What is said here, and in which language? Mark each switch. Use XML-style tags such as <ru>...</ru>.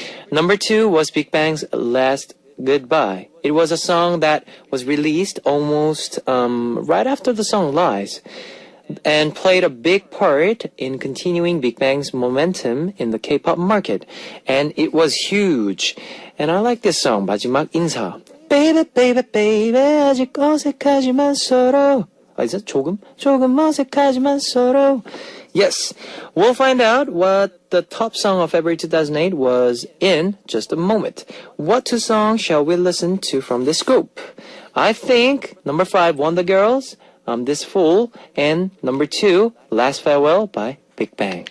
<en>Number 2 was Big Bang's Last Goodbye. It was a song that was released almost right after the song Lies, and played a big part in continuing Big Bang's momentum in the K-pop market. And it was huge. And I like this song, 마지막 인사. Baby, baby, baby,</en> <ko>아직 어색하지만 서로.</ko> <en>Is it</en> <ko>조금 어색하지만 서로.</ko> <en>Yes, we'll find out what the top song of February 2008 was in just a moment. What two songs shall we listen to from this group? I think number 5, Wonder Girls, This Fool, and number 2, Last Farewell by Big Bang.</en>